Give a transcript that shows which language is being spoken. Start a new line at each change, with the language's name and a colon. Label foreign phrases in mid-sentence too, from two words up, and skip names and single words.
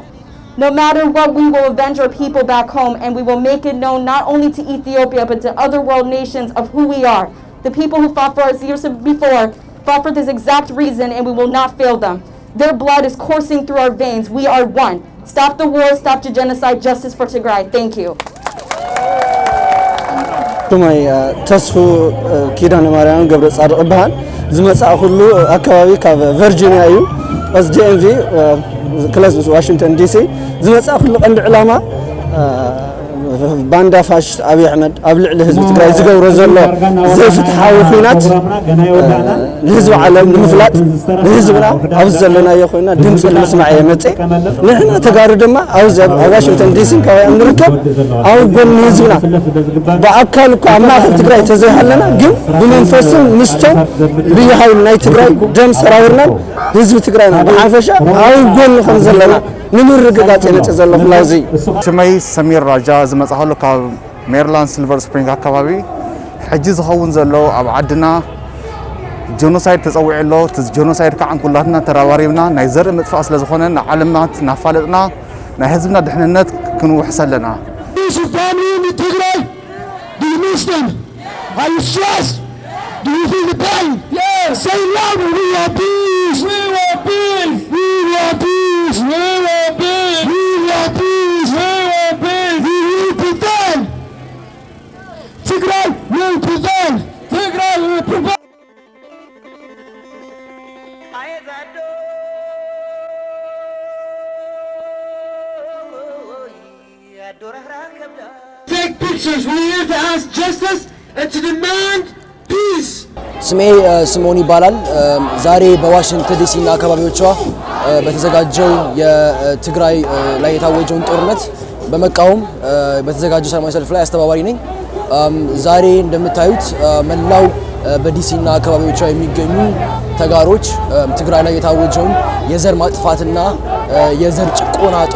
English: No matter what, we will avenge our people back home, and we will make it known not only to Ethiopia, but to other world nations of who we are. The people who fought for us years before fought for this exact reason, and we will not fail them. Their blood is coursing through our veins. We are one. Stop the war, stop the genocide, justice for Tigray. Thank you.
Tigrinya: ቱማይ ተስፉ ኪዳነ ማርያም ገብረ ጻድቅ ይባሃል ዝመጻእ ሁሉ አካባቢ ካብ ቨርጂኒያ እዩ
English: as DMV
Tigrinya: ክላስ ዋሽንግተን ዲሲ ዝመጻእ ሁሉ ቀንዲ ዕላማ ባንዳ ፋሽስት አብይ አህመድ ኣብ ልዕሊ ህዝቢ ትግራይ ዝገብሮ ዘሎ ዘይፍትሓዊ ኩናት ንህዝቢ ዓለም ንምፍላጥ ንህዝብና ኣብ ዘለናዮ ኮይና ድምጽ ንምስማዕ የመጽ ንሕና ተጋሩ ድማ ኣብ ዋሽንግተን ዲሲ ከባቢ ንርከብ ኣብ ጎን ህዝብና በአካል እኮ ኣብ ማእከል ትግራይ ተዘይሃለና ግን ብመንፈስን ምስቶም
Amharic: ልዩ ኃይል
Tigrinya: ናይ ትግራይ ደም ሰራዊርና ህዝቢ ትግራይና ብሓፈሻ ኣብ ጎን ከም ዘለና ንምርግጋጽ የመጽ ዘሎ ፍላውዚ ሽመይ ሰሚር ራጃ ዝመጻኸሉ ካብ ሜሪላንድ ሲልቨር ስፕሪንግ አካባቢ ሕጂ ዝኸውን ዘሎ ኣብ ዓድና ጄኖሳይድ ተጸዊዕሎ ጄኖሳይድ ከዓን ኩላትና ተራባሪብና ናይ ዘርኢ ምጥፋእ ስለ ዝኾነ ንዓለምናት ናፋለጥና ናይ ህዝብና ድሕንነት ክንውሕስ ኣለና
English: Do you miss them? Are you stressed? Do you feel the pain? Yes. Say louder. We want peace. We want peace. We want peace. We want peace. We want peace. We want peace. We will prevail. Tigray will prevail. Tigray will prevail. Take pictures. We're here to ask justice and to demand peace.
Amharic: ስሜ ስሞን ይባላል። ዛሬ በዋሽንግተን ዲሲ እና አካባቢዎቿ በተዘጋጀው የትግራይ ላይ የታወጀውን ጦርነት በመቃወም በተዘጋጀው ሰላማዊ ሰልፍ ላይ አስተባባሪ ነኝ። ዛሬ እንደምታዩት መላው በዲሲ እና አካባቢዎቿ የሚገኙ ተጋሮች ትግራይ ላይ የታወጀውን የዘር ማጥፋትና የዘር ጭቆና ጦርነት